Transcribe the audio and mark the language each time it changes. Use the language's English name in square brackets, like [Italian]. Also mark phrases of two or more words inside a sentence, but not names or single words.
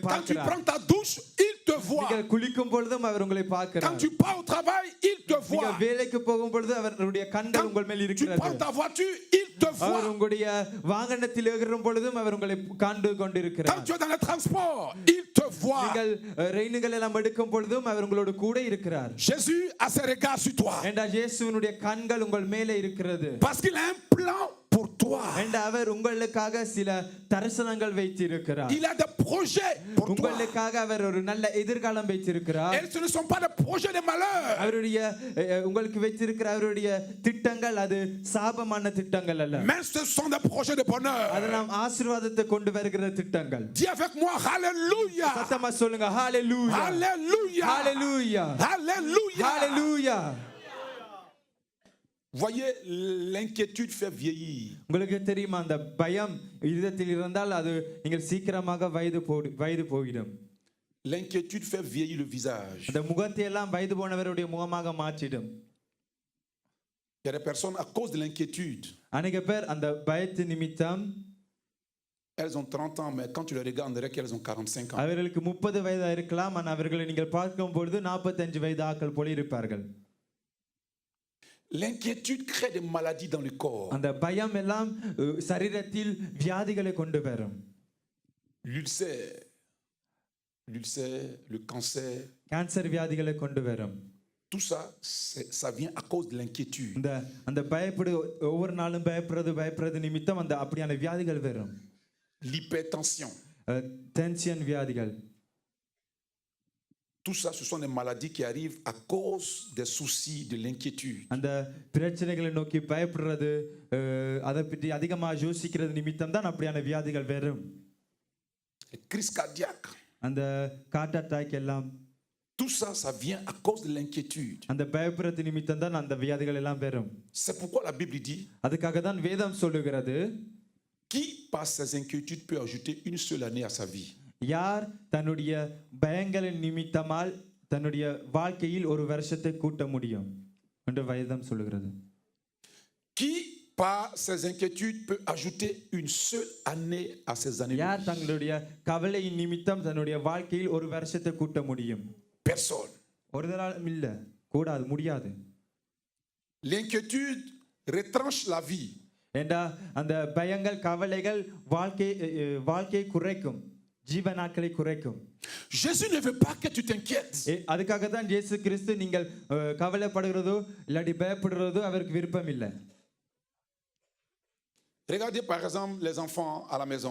[French] Quand tu [Tamil] பார்க்கிறார். [French] prends ta douche, il te voit. [Tamil] நீங்க குளிக்கும் பொழுதும் அவர் உங்களை பார்க்கிறார். [French] Quand tu pars au travail, il te [Tamil] நீங்க [French] voit. [Tamil] வேலைக்கு போகும் பொழுது அவருடைய கண்கள் உங்கள் மேல் [French] Tu [Tamil] இருக்கிறது. [French] prends ta voiture, il te voit. [Tamil] அவர் உங்களுடைய வாகனத்தில் ஏறும் பொழுதும் அவர் உங்களை கண்டு கொண்டிருக்கிறார். [French] Quand tu es dans le transport, il te voit. [Tamil] நீங்கள் ரெயின்கள் எல்லாம் எடுக்கும் பொழுதும் அவர் உங்களோடு கூட இருக்கிறார். [French] Jésus a ses regards sur toi. [Tamil] ஏண்டா இயேசுவினுடைய கண்கள் உங்கள் மேலே இருக்கிறது. [French] Parce qu'il a un plan pour toi. toi. [Tamil] அவர் உங்களுக்காக சில தரிசனங்கள் வைத்திருக்கிறார். [French] Il a des projets pour toi. [Tamil] உங்களுக்காக அவர் ஒரு நல்ல எதிர்காலம் வைத்திருக்கிறார். [French] Et ce ne sont pas des projets de malheur. [Tamil] அவருடைய உங்களுக்கு வைத்திருக்கிற அவருடைய திட்டங்கள் அது சாபமான திட்டங்கள் அல்ல. [French] Mais ce sont des projets de bonheur. [Tamil] அது நாம் ஆசீர்வாதத்தை கொண்டு வருகிற திட்டங்கள். [French] Dis avec moi, Alléluia. [Tamil] சத்தமா சொல்லுங்க, ஹalleluya. [French] Alléluia. [Tamil] Hallelujah. [French] Alléluia. [Tamil] Hallelujah. [French] Voyez, l'inquiétude fait vieillir. [Tamil] உங்களுக்கு தெரியுமா அந்த பயம் இதயத்தில் இருந்தால் அது நீங்கள் சீக்கிரமாக வயது போயிடும். [French] L'inquiétude fait vieillir le visage. [Tamil] அந்த முகத்தை எல்லாம் வயது போனவருடைய முகமாக மாற்றிடும். [French] Il y a des personnes à cause de l'inquiétude. [Tamil] அநேக பேர் அந்த பயத்து நிமித்தம் [French] Elles ont 30 ans, mais quand tu les regardes, on dirait qu'elles ont 45 ans. [Tamil] அவர்களுக்கு 30 வயதா இருக்கலாம், ஆனால் அவர்களை நீங்கள் பார்க்கும் பொழுது 45 வயது ஆட்கள் போல இருப்பார்கள். [French] L'inquiétude crée des maladies dans le corps. [Tamil] அந்த பயம் எல்லாம் சரீரத்தில் வியாதிகளை கொண்டு வரும். [French] L'ulcère, le cancer, [Tamil] கேன்சர் வியாதிகளை கொண்டு வரும். [French] tout ça, ça vient à cause de l'inquiétude. [Tamil] அந்த பயப்படு ஒவ்வொரு நாளும் பயப்படுறது நிமித்தம் அந்த அப்படியான வியாதிகள் வரும். [French] L'hypertension, [Tamil] டென்ஷன் வியாதிகள். [French] tout ça, ce sont des maladies qui arrivent à cause des soucis de l'inquiétude. [Tamil] அந்த பிரச்சனைகளை நோக்கி பயப்படுறது அதை பற்றி அதிகமாக யோசிக்கிறது நிமித்தம் தான் அப்படியான வியாதிகள் வரும். [French] Les crises cardiaques, [Tamil] அந்த [English] heart attack [Tamil] எல்லாம் [French] tout ça, ça vient à cause de l'inquiétude. [Tamil] அந்த பயப்படுறது நிமித்தம் தான் அந்த வியாதிகள் எல்லாம் வரும். [French] C'est pourquoi la Bible dit, [Tamil] அதுக்காக தான் வேதம் சொல்லுகிறது, [French] qui par ses inquiétudes peut ajouter une seule année à sa vie? [Tamil] யார் தன்னுடைய பயங்களின் நிமித்தமால் தன்னுடைய வாழ்க்கையில் ஒரு வருஷத்தை கூட்ட முடியும் என்று வேதம் சொல்லுகிறது. [French] Qui par ses inquiétudes peut ajouter une seule année à ses années? [Tamil] யார் தங்களுடைய கவலையின் நிமித்தம் தன்னுடைய வாழ்க்கையில் ஒரு வருஷத்தை கூட்ட முடியும்? [French] Personne. [Tamil] ஒரு நாளும் இல்ல, கூடாது, முடியாது. [French] L'inquiétude retranche la vie. [Tamil] ஏண்டா அந்த பயங்கள் கவலைகள் வாழ்க்கையை குறைக்கும், ஜீவ நாட்களை குறைக்கும். [French] Jésus ne veut pas que tu t'inquiètes. [Tamil] அதுக்காக தான் இயேசு கிறிஸ்து நீங்கள் கவலைப்படுகிறதோ இல்லாட்டி பயப்படுறதோ அவருக்கு விருப்பம் இல்லை. [French] Regardez par exemple les enfants à la maison.